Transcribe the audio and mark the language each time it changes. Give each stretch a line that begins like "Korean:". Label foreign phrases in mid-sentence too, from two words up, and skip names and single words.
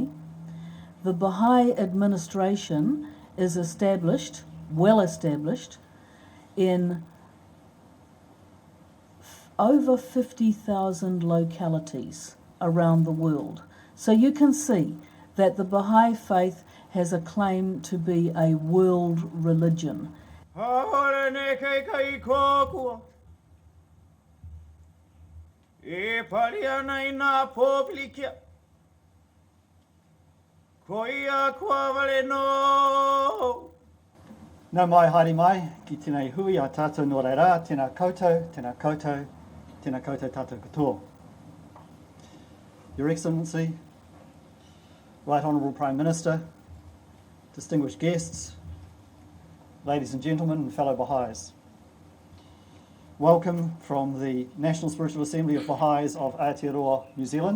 English: The Baha'i administration is established, well established, in over 50,000 localities around the world. So you can see that the Baha'i Faith has a claim to be a world religion.
Māori: Nā mai haere mai, ki tēnei hui a tātou no reira, tēnā koutou, tēnā koutou, tēnā koutou tātou katoa.
English: Your Excellency, Right Honourable Prime Minister, distinguished guests, ladies and gentlemen and fellow Baha'is. Welcome from the National Spiritual Assembly of Baha'is of Aotearoa, New Zealand.